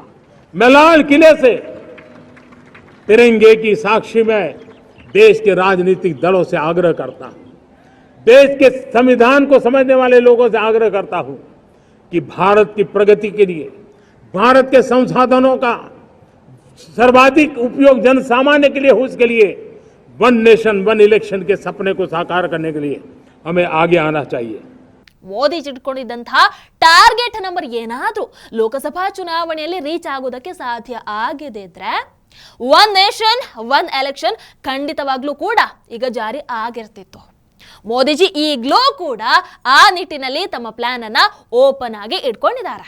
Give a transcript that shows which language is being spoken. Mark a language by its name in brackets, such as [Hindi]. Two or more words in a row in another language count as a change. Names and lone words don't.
[Hindi] मैं लाल किले से तिरंगे की साक्षी में देश के राजनीतिक दलों से आग्रह करता हूं, देश के संविधान को समझने वाले लोगों से आग्रह करता हूं कि भारत की प्रगति के लिए, भारत के संसाधनों का सर्वाधिक उपयोग जन सामान्य के लिए हो, उसके लिए [English] one nation one election [Hindi] के सपने को साकार करने के लिए हमें आगे आना चाहिए. [Kannada] ಮೋದಿಜಿ ಇಟ್ಕೊಂಡಿದ್ದಂತಹ [English] target number [Kannada] ಏನಾದ್ರೂ ಲೋಕಸಭಾ ಚುನಾವಣೆಯಲ್ಲಿ ರೀಚ್ ಆಗೋದಕ್ಕೆ ಸಾಧ್ಯ ಆಗಿದೆ ಇದ್ರೆ [English] one nation one election [Kannada] ಖಂಡಿತವಾಗ್ಲೂ ಕೂಡ ಈಗ ಜಾರಿ ಆಗಿರ್ತಿತ್ತು. ಮೋದಿಜಿ ಈಗಲೂ ಕೂಡ ಆ ನಿಟ್ಟಿನಲ್ಲಿ ತಮ್ಮ ಪ್ಲಾನ್ ಅನ್ನ ಓಪನ್ ಆಗಿ ಇಟ್ಕೊಂಡಿದ್ದಾರೆ.